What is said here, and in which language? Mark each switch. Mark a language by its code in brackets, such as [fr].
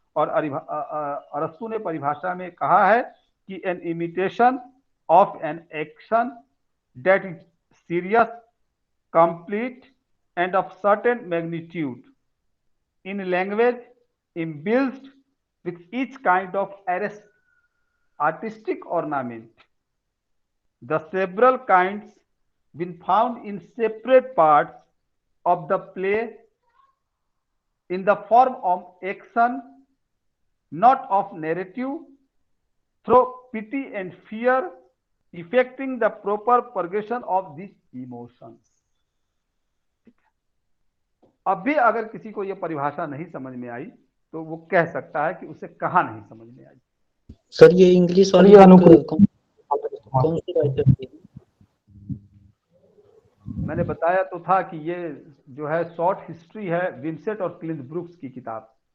[hi] और अरस्तु ने परिभाषा में कहा है कि [en] An imitation of an action that is serious, complete and of certain magnitude in language imbued with each kind of artistic ornament. The several kinds been found in separate parts of the play in the form of action, not of narrative, through pity and fear, effecting the proper purgation of these emotions. [hi] अब भी अगर किसी को यह परिभाषा नहीं समझ में आई तो वो कह सकता है कि उसे कहाँ नहीं समझ में आई। सर ये इंग्लिश वाली कौन सी राइटर की? मैंने बताया तो था कि ये जो है शॉर्ट हिस्ट्री है, विंसेंट और क्लिंट ब्रुक्स की किताब।